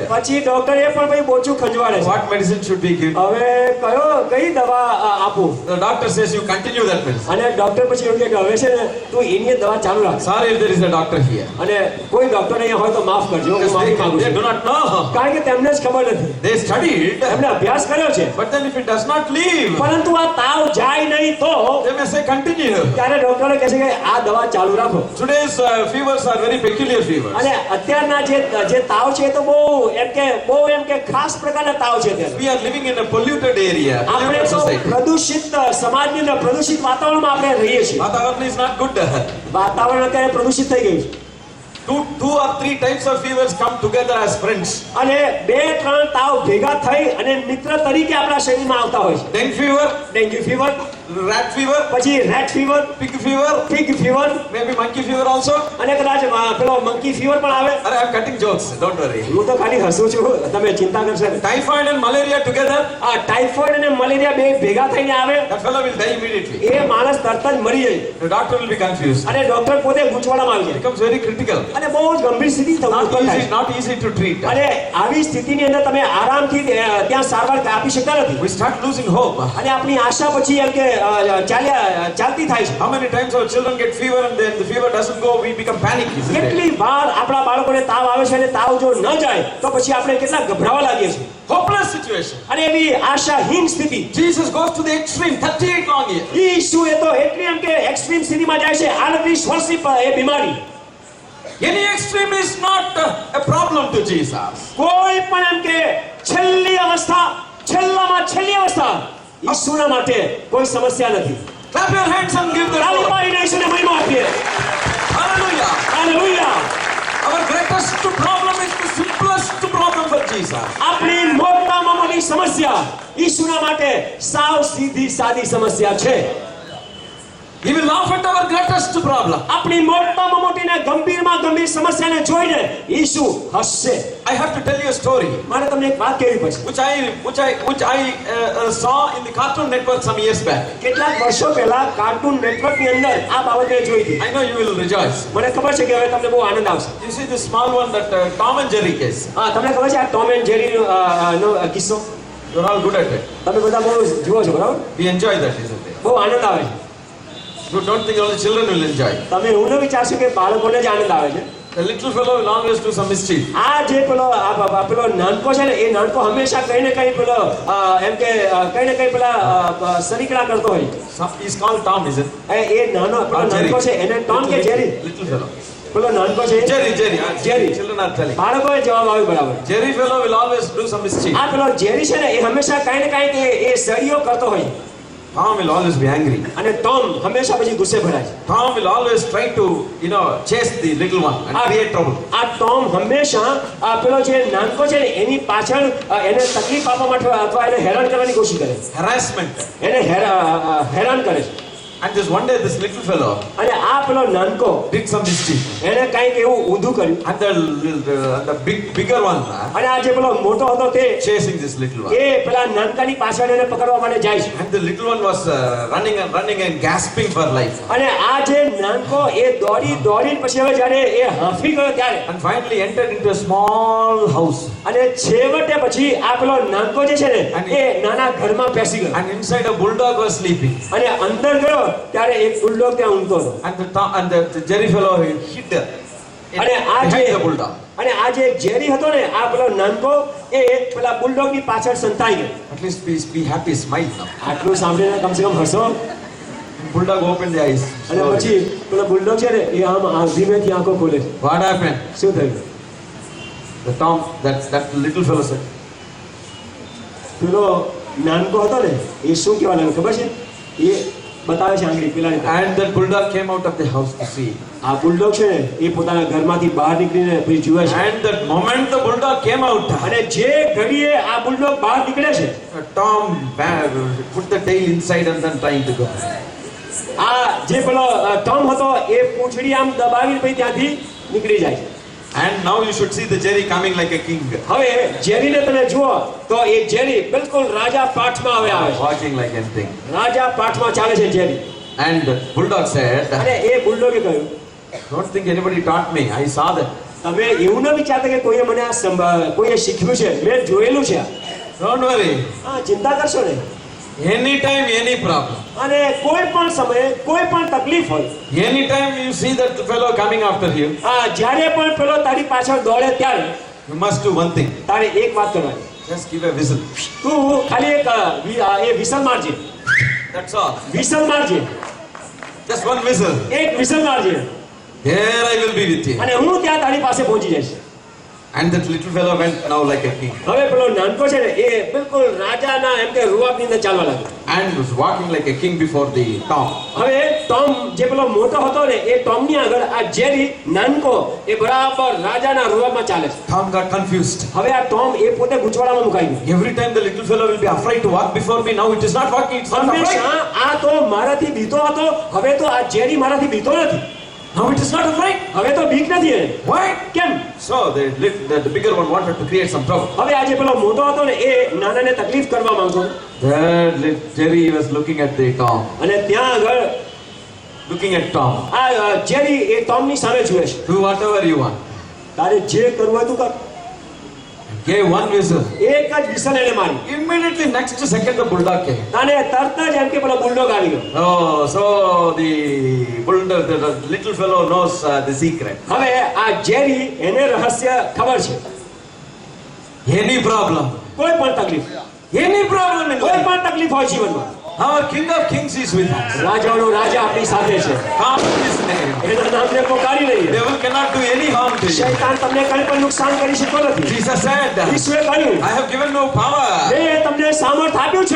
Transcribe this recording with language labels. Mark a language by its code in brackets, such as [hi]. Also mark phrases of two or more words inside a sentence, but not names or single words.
[gu] પછી ડોક્ટર એ પણ ભાઈ બોચું ખંજવાળે છે. [en] What medicine should we give? [gu] હવે કઈ દવા આપું? [en] The doctor says you continue that medicine. [gu] અને ડોક્ટર પછી એવું કહે કે હવે છે ને તું એની જ દવા ચાલુ રાખ. [en] Sorry if there is a doctor here. [gu] અને કોઈ ડોક્ટર અહીંયા હોય તો માફ કરજો, હું માફી માંગુ [en] They [gu] છું. [en] do not know. [gu] કારણ કે તેમને જ ખબર નથી. [en] They studied, [gu] એમને અભ્યાસ કર્યો છે [en] but then if it does not leave, [gu] પરંતુ આ તાવ જાય નહીં તો [en] they may say continue. [gu] ત્યારે ડોક્ટરો કહે છે કે આ દવા ચાલુ રાખો. [en] Today's fevers are very peculiar fevers. [gu] અને અત્યારના જે તાવ છે એ તો બહુ એમ કે ખાસ પ્રકારના તાવ છે અત્યારે. [en] We are living in a polluted area, [gu] આપણે [en] polluted [gu] તો [en] society. [gu] પ્રદૂષિત સમાજની અંદર પ્રદૂષિત વાતાવરણમાં આપણે રહીએ છીએ. [en] Vatavaran is not good. [gu] વાતાવરણ અત્યારે પ્રદૂષિત થઈ ગયું છે. [en] Two or three types of fevers come together as friends. [gu] અને 2-3 તાવ ભેગા થઈ અને મિત્ર તરીકે આપણા શરીરમાં આવતા હોય છે. [en] Dengue fever, dengue fever, rat fever, [gu] પછી [en] rat fever, pig fever, pig fever maybe monkey fever also. [gu] અને કદાચ પેલો [en] monkey fever [gu] પણ આવે. [en] I am cutting jokes, don't worry. [gu] હું તો ખાલી હસું છું, તમે ચિંતા કરશો નહીં. [en] Typhoid and malaria together, [gu] આ ટાઇફોઇડ અને મલેરિયા બે ભેગા થઈને આવે, [en] that fellow will die immediately. [gu] એ માણસ તરત જ મરી જાય. [en] The doctor will be confused. [gu] અને ડોક્ટર પોતે ગૂંચવાડામાં આવી [en] It [gu] જાય [en] becomes very critical. [gu] અને બહુ જ ગંભીર સ્થિતિ [en] Not [gu] થાય [en] easy, [gu] છે. [en] not easy to treat. [gu] અને આવી સ્થિતિની અંદર તમે આરામથી ત્યાં સારવાર આપી શકતા નથી. [en] We start losing hope. [gu] અને આપણી આશા પછી એમ કે ચાલતી થાય છે. [en] How many times our children get fever and then the fever doesn't go, we become panicky, isn't it? [gu] કેટલી વાર આપણા બાળકોને તાવ આવે છે અને તાવ જો ન જાય તો પછી આપણે કેટલા ગભરાવા લાગીએ છીએ. [en] Hopeless situation. [gu] અને એવી આશાહીન સ્થિતિ. [en] Jesus goes to the extreme, 38 long years. [gu] ઈસુ એ તો એટલી એમ કે એક્સ્ટ્રીમ સ્થિતિમાં જાય છે. 38 વર્ષની એ બીમારી. [en] Any extreme is not a problem to Jesus. [gu] કોઈ પણ એમ કે છેલ્લી અવસ્થા, છેલ્લામાં છેલ્લી અવસ્થા ઈસુના માટે કોઈ સમસ્યા નથી. [en] Clap your hands and give the [gu] તાળી [en] Lord. [gu] પાડીને ઈસુને મહિમા આપીએ. [en] Hallelujah. [gu] હાલેલુયા. [en] Our greatest problem is the simplest problem for Jesus. [gu] આપણી મોટામાં મોટી સમસ્યા ઈસુના માટે સાવ સીધી સાદી સમસ્યા છે. [en] He will laugh at our greatest problem. [gu] આપણી મોટામાં મોટી ને ગંભીરમાં ગંભીર સમસ્યાને જોઈને ઈસુ હસશે. [en] I have to tell you a story [gu] મારે તમને એક વાત કહેવી પડશે. [en] which I saw in the Cartoon Network some years back. [gu] કેટલાક વર્ષો પહેલા કાર્ટૂન નેટવર્કની અંદર આ બાબત મેં જોઈ હતી. [en] I know you will rejoice. [gu] મને ખબર છે કે હવે તમને બહુ આનંદ આવશે. [en] You see the small one, that Tom and Jerry case. [gu] તમને ખબર છે આ ટોમ એન્ડ જેરીનો કિસ્સો? [en] You're all good at it. [gu] તમે બધા બહુ જુઓ છો, બરાબર? [en] We enjoy that, isn't it? [gu] બહુ આનંદ આવે છે. [en] You don't think only children will enjoy. [gu] તમે એવું ન વિચારશો કે બાળકોને જ આનંદ આવે છે. [en] The little fellow will always do some mischief. [gu] આ જે પેલો નાનકો છે ને એ નાનકો હંમેશા કઈ ને કઈ પેલો એમ કે કઈ ને કઈ પેલા સરીકડા કરતો હોય. [en] He's called Tom, is it? [gu] એ નાનો પેલો નાનકો છે એને ટોમ કે જેરી? [en] Little fellow. [gu] પેલો નાનકો છે [en] Jerry. [gu] Jerry. [en] Children are telling. [gu] બાળકોએ જવાબ આવ્યો બરાબર. [en] Jerry fellow will always do some mischief. [gu] આ પેલો જેરી છે ને એ હંમેશા કઈ ને કઈ એ સળીઓ કરતો હોય. [en] Tom will always be angry. [gu] અને ટોમ હંમેશા પછી ગુસ્સે ભરાય છે. [en] Tom will always try to, chase the little one and create trouble. [gu] આ ટોમ હંમેશા આ પેલો જે નાનકો છે ને એની પાછળ એને તકલીફ આપવા માટે અથવા એને હેરાન કરવાની કોશિશ કરે છે. [en] Harassment. [gu] એને હેરાન કરે છે. [en] And just one day this little fellow [gu] અને આ પેલો નાનકો [en] did some mischief. [gu] એને કંઈક એવું ઊંધું કર્યું [en] And the bigger one [gu] અને આ જે પેલો મોટો હતો તે [en] chasing this little one. [gu] એ પેલા નાનકાની પાછળ એને પકડવા માટે જાય છે. [en] And the little one was running and gasping for life. [gu] અને આ જે નાનકો એ દોડીને પછી હવે જ્યારે એ હાંફી ગયો ત્યારે [en] And finally entered into a small house. [gu] અને છેવટે પછી આ પેલો નાનકો જે છે ને એ નાના ઘરમાં બેસી ગયો [en] And inside a bulldog was sleeping. [gu] અને અંદર ગયો ત્યારે એક બુલડોગ ત્યાં ઊંઘતો હતો. [en] And the Jerry fellow hid [gu] અને આ જે [en] behind the bulldog. [gu] અને આ જે જેરી હતો ને આ પેલો નાનકો એ પેલા બુલડોગની પાછળ સંતાઈ ગયો. [en] At least be happy, smile now. [gu] આટલું સાંભળીને કમસે કમ હસો. [en] Bulldog opened the eyes. [gu] અને પછી પેલો બુલડોગ છે ને એ આમ ધીમેથી આંખો ખોલે છે. [en] What happened? [gu] શું થયું? [en] That little fellow said, [gu] પેલો નાનકો હતો ને એ શું કહેવા લાગ્યો ખબર છે? એ બતાવે છે આંગળી પેલાની તરફ. [en] and that bulldog came out of the house to see. [gu] આ બુલડોગ છે ને એ પોતાના ઘરમાંથી બહાર નીકળીને પછી જુએ છે. [en] And that moment the bulldog came out, [gu] અને જે ઘડીએ આ બુલડોગ બહાર નીકળે છે [en] Tom put the tail inside and then trying to go. [gu] આ જે પેલો ટોમ હતો એ પૂંછડી આમ દબાવીને પછી ત્યાંથી નીકળી જાય છે. [en] And now you should see the Jerry coming like a king, [gu] હવે જેરીને તમે જુઓ તો એ જેરી બિલકુલ રાજા પાઠમાં હવે આવે છે. [en] walking like anything. [gu] રાજા પાઠમાં ચાલે છે જેરી. [en] And the bulldog said, [gu] અને એ બુલડોગે કહ્યું [en] don't think anybody taught me. I saw that. [gu] તમે એવું ન વિચારતા કે કોઈએ મને કોઈએ શીખ્યું છે, મેં જોયેલું છે. [en] Don't worry. [gu] હા, ચિંતા કરશો નહીં. [en] Anytime, any problem. [gu] અને કોઈ પણ સમયે કોઈ પણ તકલીફ હોય, [en] Anytime you see that fellow coming after you, [gu] જ્યારે પણ પેલો તારી પાછળ દોડે ત્યારે [en] you must do one thing. [gu] તારે એક વાત કરવાની. [en] Just give a whistle. [gu] તું ખાલી એક એ વિસલ મારજે. [en] That's all. [gu] વિસલ મારજે. [en] Just one whistle. [gu] એક વિસલ મારજે. [en] There I will be with you. [gu] અને હું ત્યાં તારી પાસે પહોંચી જઈશ. [en] And that little fellow went now like a king. [gu] હવે પેલો નાનકો છે ને એ બિલકુલ રાજાના એમ કે રૂઆબની અંદર ચાલવા લાગ્યો. [en] And was walking like a king before the Tom. [gu] હવે ટોમ જે પેલો મોટો હતો ને એ ટોમની આગળ આ જેરી નાનકો એ બરાબર રાજાના રૂઆબમાં ચાલે છે. [en] Tom got confused. [gu] હવે આ ટોમ એ પોતે ગૂંચવાડામાં મુકાઈ ગયો. [en] Every time the little fellow will be afraid to walk before me. Now it is not walking. It's not afraid. [gu] હંમેશા આ તો મારાથી બીતો હતો, હવે તો આ જેરી મારાથી બીતો નથી. [en] Now it is not afraid. [gu] હવે તો બીક નથી એને. [en] Why? [gu] કેમ? [en] So the bigger one wanted to create some trouble. [gu] હવે આ જે પેલો મોટો હતો ને એ નાનાને તકલીફ કરવા માંગતો હતો. [en] That Jerry was looking at the Tom. [gu] અને ત્યાં આગળ [en] Looking at Tom. [gu] આ જેરી એ ટોમની સામે જુએ છે. [en] Do whatever you want. [gu] તારે જે કરવું હોય તું કર. [en] Gave one whistle. [gu] એક જ વિસલ એને મારી. [en] Immediately next second the bulldog came. [gu] અને તરત જ એમ કે પેલો બુલડોગ આવી ગયો. [en] Oh, so the bulldog, the little fellow knows the secret. [gu] હવે આ જેરી એને રહસ્ય ખબર છે. [en] Any problem. [gu] કોઈ પણ તકલીફ, [en] Any problem in [gu] કોઈ [en] life. [gu] પણ તકલીફ હોય જીવનમાં, [en] Our King of Kings is with us. [gu] રાજાઓનો રાજા આપણી સાથે છે. [en] Come in His name. [gu] એના નામને પોકારી લઈએ. [en] Devil cannot do any harm to you. [gu] શૈતાન તમને કંઈ પણ નુકસાન કરી શકતો નથી. [en] Jesus said, [gu] ઈશ્વરે કહ્યું, [en] I have given no power. [gu] મેં તમને સામર્થ આપ્યું છે